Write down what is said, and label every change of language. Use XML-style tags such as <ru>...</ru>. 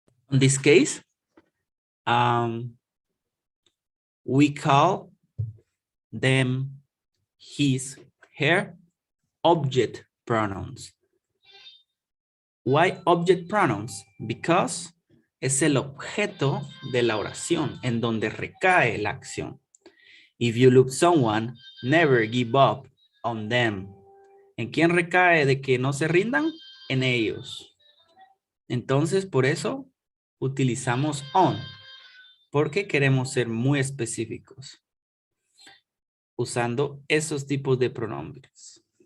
<en>In this case, we call them his, her, object pronouns. Why object pronouns? Because</en> <es>es el objeto de la oración en donde recae la acción.</es> <en>If you look someone, never give up on them.</en> <es>¿En quién recae de que no se rindan? En ellos. Entonces, por eso utilizamos on, porque queremos ser muy específicos usando esos tipos de pronombres.</es>